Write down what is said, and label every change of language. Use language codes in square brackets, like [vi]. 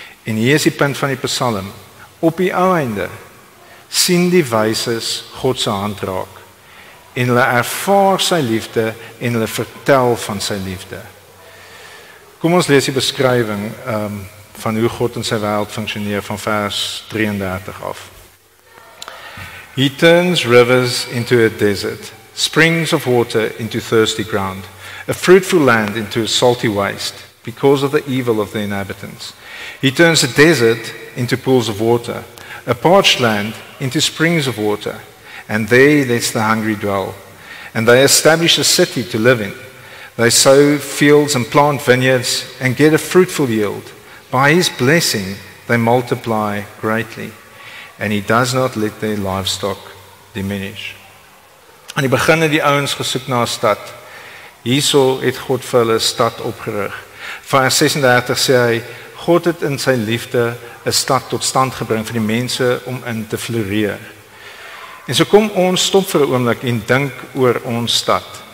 [af] En hier is die punt van die Psalm. Op die ou einde sien die wyses God se hand raak en hulle ervaar sy liefde en hulle vertel van sy liefde. Kom ons lees die beskrywing van hoe God in sy wêreld funksioneer van vers 33 af. [en] He turns rivers into a desert, springs of water into thirsty ground, a fruitful land into a salty waste, because of the evil of the inhabitants. He turns a desert into pools of water, a parched land into springs of water, and there lets the hungry dwell. And they establish a city to live in. They sow fields and plant vineyards and get a fruitful yield. By his blessing they multiply greatly, and he does not let their livestock diminish. [af] Aan die begin het die ouens gesoek na 'n stad. Hierso het God vir hulle 'n stad opgerig. Vers 36 sê hy, God het in sy liefde 'n stad tot stand gebring vir die mense om in te floreer. En so kom ons stop vir 'n oomblik en dink oor ons stad.